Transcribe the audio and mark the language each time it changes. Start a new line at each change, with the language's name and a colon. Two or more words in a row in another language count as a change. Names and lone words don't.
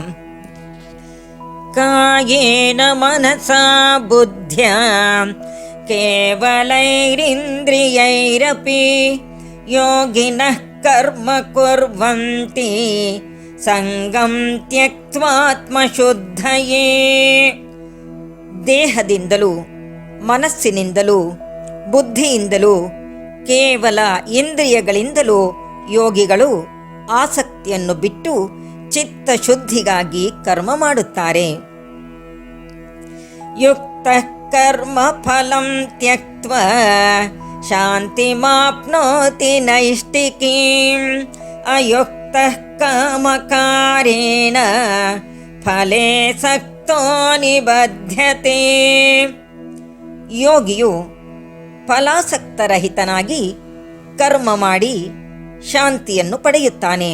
Sanskrit: ಕಾಯೇನ ಮನಸಾ ಬುದ್ಧ್ಯ ಕೇವಲೈರಿಂದ್ರಿಯೈರಪಿ ಯೋಗಿನಃ ಕರ್ಮ ಕುರ್ವಂತಿ ಸಂಗಂ ತ್ಯಕ್ತ್ವಾತ್ಮಶುದ್ಧಯೇ.
Kannada: ದೇಹದಿಂದಲೂ, ಮನಸ್ಸಿನಿಂದಲೂ, ಬುದ್ಧಿಯಿಂದಲೂ, ಕೇವಲ ಇಂದ್ರಿಯಗಳಿಂದಲೂ ಯೋಗಿಗಳು ಆಸಕ್ತಿಯನ್ನು ಬಿಟ್ಟು ಚಿತ್ತಶುದ್ಧಿಗಾಗಿ ಕರ್ಮ ಮಾಡುತ್ತಾರೆ.
Sanskrit: ಯುಕ್ತ ಕರ್ಮ ಫಲಂ ತ್ಯಕ್ತ್ವಾ ಶಾಂತಿಮಾಪ್ನೋತಿ ನೈಷ್ಠಿಕೀಂ ಅಯುಕ್ತ ಕಾಮಕಾರೇಣ ಫಲೇ ಸಕ್ತೋ ನಿಬಧ್ಯತೆ.
Kannada: ಯೋಗಿಯು ಫಲಾಸಕ್ತರಹಿತನಾಗಿ ಕರ್ಮ ಮಾಡಿ ಶಾಂತಿಯನ್ನು ಪಡೆಯುತ್ತಾನೆ.